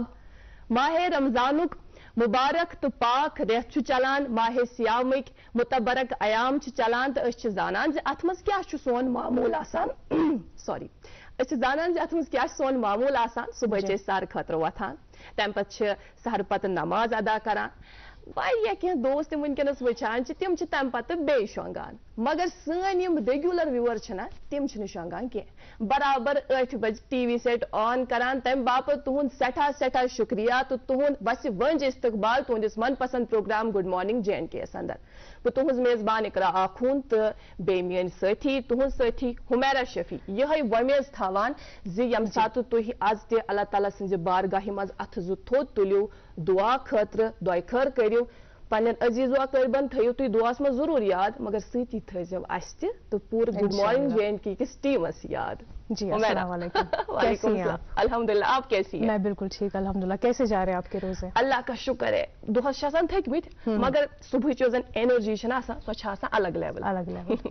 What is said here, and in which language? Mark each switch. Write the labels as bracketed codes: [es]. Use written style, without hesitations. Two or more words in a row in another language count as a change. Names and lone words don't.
[ks] माह रमजानुक मुबारक तो पाक रेत चलान, माह सियामिक मुतबरक अयाम चलान तो अस जानान अत मज क्या सोन मामूल आसान सॉरी अस जानान अत मज क्या सोन मामूल आसान। सुबह सहर खतर वथान, तम पे सहर पत नमाज अदा करान। क्या दोस्त वनकस वचान तम तम पे बे शोंगान, मगर सन [en] regular viewer [ks] तम शोंगान कह बराबर 8 बजे [en] TV set on [ks] करान। तम बापत तुहद सठा सठा शुक्रिया तो तुहद वस वंज इस्तकबाल तुहदिस मनपसंद प्रोग्राम [en] good morning [ks] J&K अंदर। बह तुहज मेजबान इकरा आखून तो बे मेन साथी तुहद साथी हुमैरा शफी यह वमेज थावान यम सात तुह आज ते अल्लाह ताला सज बारगाह मज अथ जु थोद तुलियो दुआ खतर दुआ खर करियो पन्न अजीज व अकरबन थयो तुह दुआस में जरूर याद, मगर सती थो अस तो पूरे [en] good morning [ks] J&K किस टीमस याद। [ar] جی السلام علیکم. [ur] الحمدللہ، آپ کیسی ہیں? میں بالکل ٹھیک الحمدللہ۔ کیسے جا رہے ہیں آپ کے روزے? اللہ کا شکر ہے, [ks] दुहस थकमित मगर सुबह जो एनर्जी सो अलग लेवल